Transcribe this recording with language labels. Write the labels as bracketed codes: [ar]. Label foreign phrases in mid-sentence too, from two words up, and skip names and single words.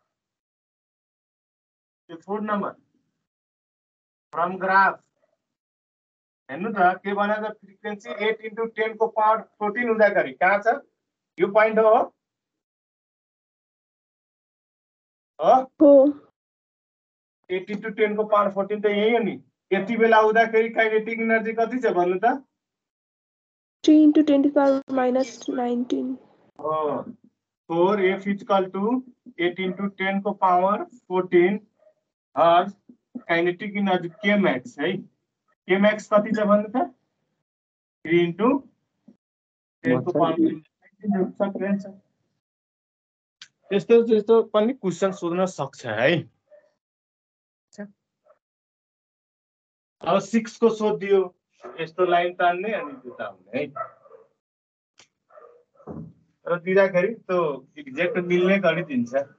[ne] त्यो 4 नम्बर फ्रम ग्राफ हेर्नु त के भनेको फ्रिक्वेन्सी 8 इन्टु 10 को पावर 14 हुँदाखेरि कहाँ छ? यो पोइन्ट हो। 8 इन्टु 10 को पावर 14 त यही हो नि। यति बेला हुँदाखेरि [en] kinetic energy [ne] कति छ भन्नु त? [en] 3 into 10 to the power minus 19। 4 F is equal to 8 into 10 को पावर 14 और kinetic energy K max है। [ne] K max कति छ भन्नु त? 3 into 10 को पावर 19 सक्दैन छ। त्यस्तो त्यस्तो पनि क्वेसन सोध्न सक्छ है। अब 6 को सोधियो यस्तो लाइन तान्ने अनि त्यो तान्ने है र दिँदाखेरि त्यो एक्ज्याक्ट मिल्ने गरिदिन्छ।